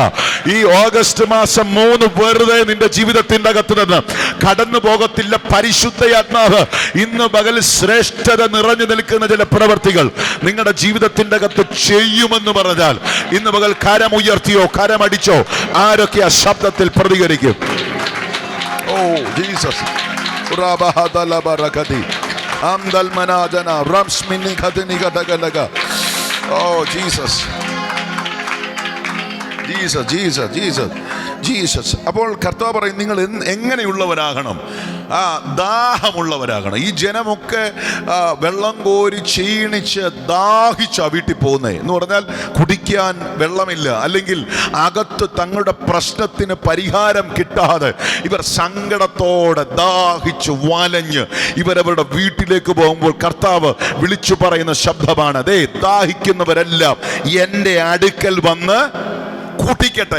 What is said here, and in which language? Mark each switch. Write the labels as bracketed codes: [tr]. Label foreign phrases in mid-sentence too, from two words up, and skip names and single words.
[ml] ഈ ഓഗസ്റ്റ് മാസം 3 വെറുതെ നിന്റെ ജീവിതത്തിന്റെ അകത്ത് നിന്ന് കടന്നു പോകത്തില്ല. പരിശുദ്ധയാത്മാവ് ഇന്ന് പകൽ ശ്രേഷ്ഠത നിറഞ്ഞു നിൽക്കുന്ന ചില പ്രവർത്തികൾ നിങ്ങളുടെ ജീവിതത്തിന്റെ അകത്ത് ചെയ്യുമെന്ന് പറഞ്ഞാൽ ഇന്ന് പകൽ കരമുയർത്തിയോ കരമടിച്ചോ ആരൊക്കെ ആ ശബ്ദത്തിൽ പ്രതികരിക്കും? [en] Oh Jesus, Amdal manajana ramsmini khatini katagalaga. Oh Jesus, Jesus, Jesus, Jesus, Jesus. [ml] അപ്പോൾ കർത്താവ് പറയും, നിങ്ങൾ എങ്ങനെയുള്ളവരാകണം? ദാഹമുള്ളവരാകണം. ഈ ജനമൊക്കെ വെള്ളം കോരി ക്ഷീണിച്ച് ദാഹിച്ച വീട്ടിൽ പോകുന്നേ എന്ന് പറഞ്ഞാൽ കുടിക്കാൻ വെള്ളമില്ല, അല്ലെങ്കിൽ അകത്ത് തങ്ങളുടെ പ്രശ്നത്തിന് പരിഹാരം കിട്ടാതെ ഇവർ സങ്കടത്തോടെ ദാഹിച്ച് വലഞ്ഞ് ഇവരവരുടെ വീട്ടിലേക്ക് പോകുമ്പോൾ കർത്താവ് വിളിച്ചു പറയുന്ന ശബ്ദമാണ്, ദേ ദാഹിക്കുന്നവരെല്ലാം എൻ്റെ അടുക്കൽ വന്ന് കുടിക്കട്ടെ.